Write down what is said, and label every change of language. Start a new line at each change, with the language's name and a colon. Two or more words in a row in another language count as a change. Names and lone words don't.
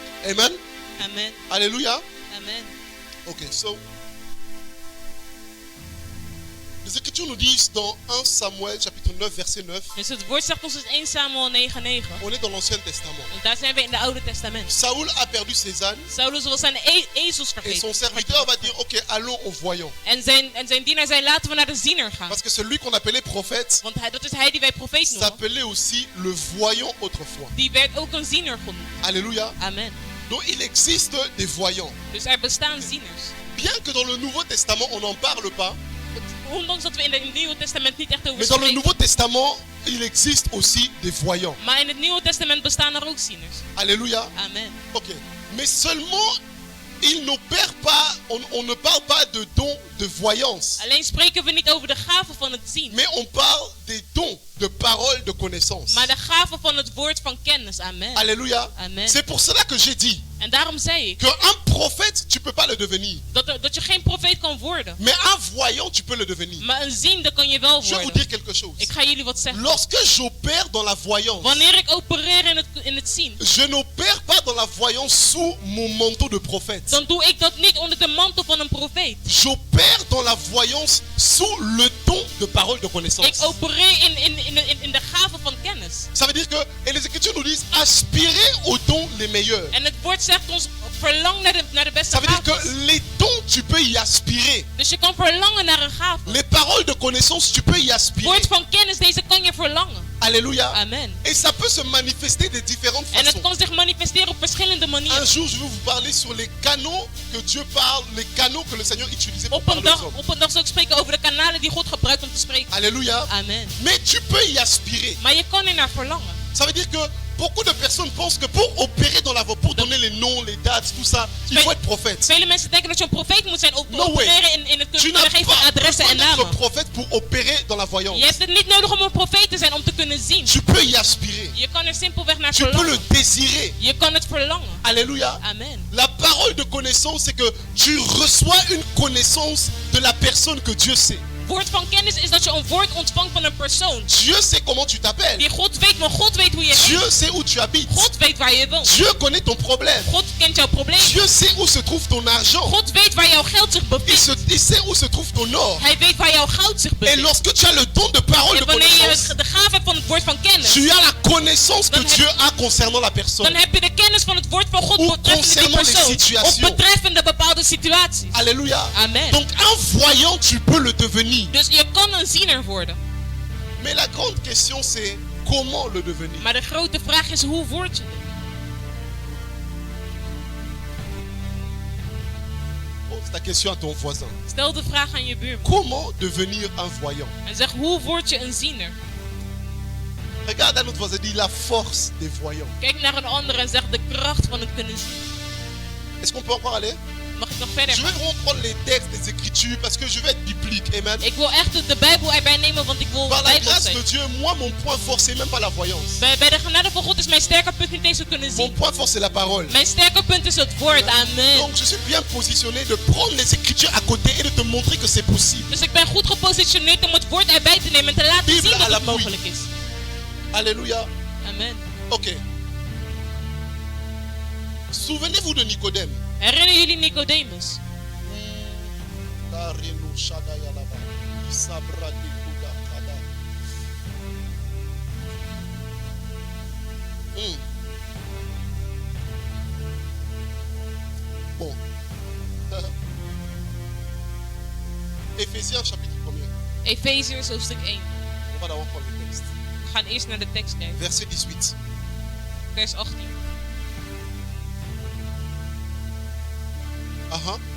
French: Amen. Amen. Alléluia. Amen.
English: Ok, so.
French: Les Écritures nous disent dans 1 Samuel chapitre 9 verset 9.
Dutch: Dus het woord zegt ons in 1 Samuel 9:9.
French: On est dans l'Ancien Testament.
Dutch: En daar zijn we in het Oude Testament.
French: Saoul a perdu ses ânes
Dutch: Saulus wil zijn ezels
French: et son
Dutch: vergeten.
French: serviteur va dire ok, allons au voyant.
Dutch: En zijn dienaar zei, laten we naar de ziener gaan.
French: Parce que celui qu'on appelait prophète
Dutch: Want dat is hij die wij profeet noemen.
French: s'appelait aussi le voyant autrefois.
Dutch: Die werd ook een ziener genoemd.
French: Alléluia. Amen. Donc il existe des voyants.
Dutch: Dus er bestaan zieners.
French: Bien que dans le Nouveau Testament on n'en parle pas,
Dutch: Ondanks dat we in het Nieuwe Testament niet echt over
French: mais dans le
Dutch: spreken.
French: Nouveau Testament il existe aussi des voyants.
Dutch: Maar in het Nieuwe Testament bestaan er ook zieners.
French: Alléluia. Amen. Ok. Mais seulement il n'opère pas, on ne parle pas de dons de voyance,
Dutch: Alleen spreken we niet over de gaven van het zien.
French: mais on parle des dons de parole de connaissance.
Dutch: Maar de gaven van het woord van kennis.
French: Amen. Alléluia. Amen. C'est pour cela que j'ai dit
Dutch: En daarom zei ik
French: qu'un prophète, tu peux pas le devenir.
Dutch: dat je geen profeet kan worden.
French: Mais un voyant, tu peux le devenir.
Dutch: Maar een ziende kan je wel
French: Je vais vous
Dutch: worden.
French: dire quelque chose.
Dutch: Ik ga jullie wat zeggen.
French: Lorsque j'opère dans la voyance,
Dutch: Wanneer ik opereer in het zien,
French: je n'opère pas dans la voyance sous mon manteau de prophète.
Dutch: dan doe ik dat niet onder de mantel van een profeet.
French: J'opère dans la voyance sous le don de parole de connaissance.
Dutch: Ik opereer in de gaven van kennis.
French: Ça veut dire que, et les Écritures nous disent, aspirez aux dons les meilleurs.
Dutch: En het woord zegt ons, verlang naar de beste
French: Ça veut dire que
Dutch: gaven.
French: les dons, tu peux y aspirer.
Dutch: Dus je kan verlangen naar een gave.
French: Les paroles de connaissance, tu peux y aspirer.
Dutch: Woord van kennis, deze kan je verlangen.
French: Alléluia. Amen. Et ça peut se manifester de différentes
Dutch: En het
French: façons.
Dutch: kan zich manifesteren op verschillende
French: Un
Dutch: manieren.
French: jour, je vais vous parler sur les canaux que Dieu parle, les canaux que le Seigneur utilisait pour
Dutch: Op
French: parler aux hommes.
Dutch: een dag zal ik spreken over de kanalen die God gebruikt om te spreken.
French: Alléluia. Amen. Mais tu peux y aspirer.
Dutch: Maar je kan er naar verlangen.
French: Ça veut dire que beaucoup de personnes pensent que pour opérer dans la voie, pour donner les noms, les dates, tout ça, il faut être prophète.
Dutch: Vele mensen denken dat je een profeet moet zijn om te
English: No way.
Dutch: opereren in het
French: Tu
Dutch: kunnen
French: n'as
Dutch: geven van
French: pas
Dutch: adressen
French: besoin
Dutch: en
French: d'être
Dutch: namen.
French: prophète pour opérer dans la voyance.
Dutch: Je hebt het niet nodig om een profeet te zijn om te kunnen zien.
French: Tu peux y aspirer.
Dutch: Je kan er simpelweg naar
French: Tu peux le
Dutch: verlangen.
French: désirer.
Dutch: Je kan het verlangen.
French: Alléluia. Amen. La parole de connaissance, c'est que tu reçois une connaissance de la personne que Dieu sait.
Dutch: Woord van kennis is dat je een woord ontvangt van een persoon.
French: Dieu sait comment tu t'appelles.
Dutch: Die God weet, maar God weet hoe je
French: Dieu
Dutch: heet.
French: sait où tu habites.
Dutch: God weet waar je woont.
French: Dieu connaît ton problème.
Dutch: God kent jouw probleem.
French: Dieu sait où se trouve ton argent.
Dutch: God weet waar jouw geld zich bevindt.
French: Il sait où se trouve ton or.
Dutch: Hij weet waar jouw goud zich
French: Et
Dutch: bevindt.
French: lorsque tu as le don de parole de
Dutch: En wanneer
French: connaissance,
Dutch: je de gave hebt van het woord van kennis,
French: tu as la connaissance que
Dutch: Dan heb-
French: Dieu a concernant la personne.
Dutch: dan heb je de kennis van het woord van God
French: Ou
Dutch: betreffende die
French: concernant les
Dutch: persoon.
French: situations.
Dutch: Of betreffende bepaalde situaties.
French: Alléluia. Amen. Donc un voyant, tu peux le devenir.
Dutch: Dus je kan een ziener worden.
French: Mais la grande question, c'est comment le devenir.
Dutch: Maar de grote vraag is, hoe word je het?
French: Pose ta question à ton voisin.
Dutch: Stel de vraag aan je buurman.
French: Comment devenir un voyant?
Dutch: En zeg, hoe word je een ziener?
French: Regarde à notre voisin, dis la force des voyants.
Dutch: Kijk naar een ander en zeg de kracht van het kunnen zien.
French: Est-ce qu'on peut encore aller?
Dutch: Mag ik nog verder
French: Je vais
Dutch: gaan?
French: vraiment prendre les textes des Écritures parce que je vais être biblique. Amen.
Dutch: Ik wil echt de Bijbel erbij nemen, want ik wil
French: Par la
Dutch: Bijbel
French: grâce
Dutch: zijn.
French: de Dieu, moi, mon point fort, c'est même pas la voyance.
Dutch: Bij de genade van God is mijn sterke punt niet eens te kunnen
French: Mon
Dutch: zien.
French: point fort, c'est la parole.
Dutch: Mijn sterke punt is het woord.
French: Amen. Donc, je suis bien positionné de prendre les Écritures à côté et de te montrer que c'est possible.
Dutch: Dus ik ben goed gepositioneerd om het woord erbij te nemen en te laten Bijbel zien
French: à
Dutch: dat het
French: l'appui.
Dutch: mogelijk is.
French: Alléluia. Amen. Ok. Souvenez-vous de Nicodème.
Dutch: Herinneren jullie Nicodemus?
French: Bon. Éphésiens chapitre 1er.
Dutch: Efeziërs hoofdstuk 1.
French: On va d'abord prendre le texte.
Dutch: We gaan eerst naar de tekst kijken.
French: Verset 18.
Dutch: Vers 18.
French: Aha.